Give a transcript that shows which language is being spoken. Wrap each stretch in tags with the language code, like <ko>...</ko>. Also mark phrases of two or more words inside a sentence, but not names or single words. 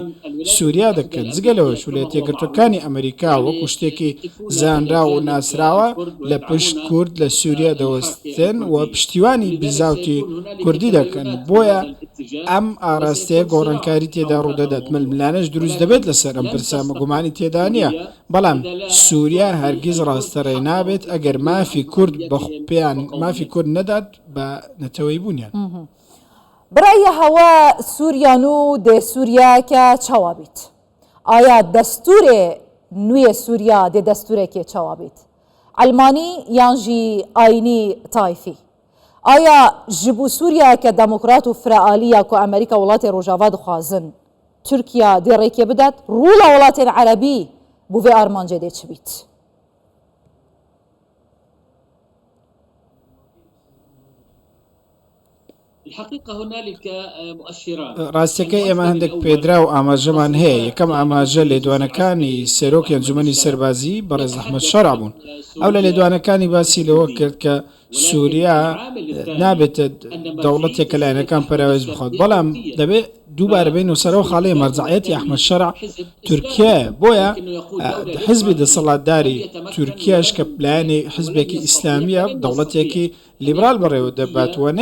<ckb>سووریا دەکەن جگەلەوەش وڵاتە یەکگرتووەکانی ئەمریکا وەکو شتێکی زانرا و ناسراوە لە پشت کورد لە سووریا دەوەستن و پشتیوانی بیزاوتی کوردی دەکەن بۆیە ئەم ئاراستەیە گۆڕانکاری تێدا ڕوودەدات ململانەش دروست دەبێت لەسەر ئەم پرسامە گومانی تێدا نییە بەڵام سووریا هەرگیز ڕاستەڕێ نابێت ئەگەر مافی کورد بەخپیان مافی کورد نەدات بە نەتەوەی بوونیان.</ckb> <ku>برایە هەوا سووریان و دێ سووریاکە چاوا بیت ئایا دەستورێ نوێ سووریا دێ دەستورێکێ چاوا بیت ئەلمانی یانژی ئاینی تایفی ئایا ji bo Sûriyayeke demokrat û firεalî ya ku Amerîka welatê Rojava dixwazin Tirkiye dê rêkê bidet rûla welatên Erebî bû vê armancê dê çi bît?</ku> <ckb>ڕاستەکەی ئێمە هەندێک پێدرا و ئاماژەمان هەیە یەکەم ئاماژە لێدوانەکانی سەرۆکی ئەنجومەنی سەربازی بەڕێز ئەحمەد شەرع بوون ئەو لە لێدوانەکانی باسی لەوە کرد کە سووریا نابێتە دەوڵەتێکە لایەنەکان پەراوێز بخۆت بەڵام دەبێت دووبارە بین و سەرەوە خاڵەی مەرجعیەتی ئەحمەد شەرع تورکیە بۆیە حزبی دەسەڵاتداری تورکیاش کە پلانی حزبێکی ئیسلامیە دەوڵەتێکی لیبرال بەڕێوە دەباتوە</ckb>